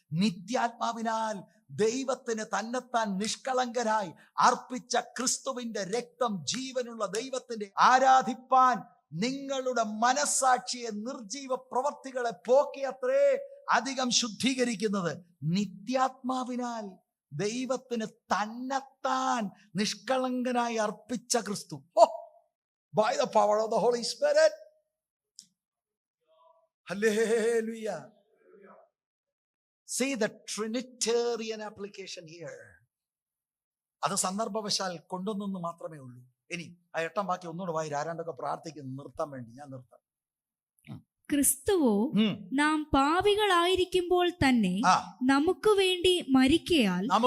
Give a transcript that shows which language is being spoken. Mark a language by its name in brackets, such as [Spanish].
[Malayalam] നിത്യാത്മാവിനാൽ ദൈവത്തിന് തന്നെത്താൻ നിഷ്കളങ്കരായി അർപ്പിച്ച ക്രിസ്തുവിന്റെ രക്തം ജീവനുള്ള ദൈവത്തിന്റെ ആരാധിപ്പാൻ നിങ്ങളുടെ മനസ്സാക്ഷിയെ നിർജീവ പ്രവർത്തികളെ പോക്കി അത്രേ അധികം ശുദ്ധീകരിക്കുന്നത്. നിത്യാത്മാവിനാൽ ദൈവത്തിന് തന്നെത്താൻ നിഷ്കളങ്കനായി അർപ്പിച്ച ക്രിസ്തു. [English] By the power of the Holy Spirit. Hallelujah. See the Trinitarian application here. [Malayalam] അത് സന്ദർഭവശാൽ കൊണ്ടുവന്നു മാത്രമേ ഉള്ളൂ. ഇനി ആ 8 വാക്യം ഒന്നുകൂടെ വായി. ആരാണ്ടൊക്കെ പ്രാർത്ഥിക്കുന്നു നിർത്താൻ വേണ്ടി. ഞാൻ നിർത്താം. ക്രിസ്തുവോ നാം പാപികളായിരിക്കുമ്പോൾ തന്നെ നമുക്ക് വേണ്ടി മരിക്കയാൽ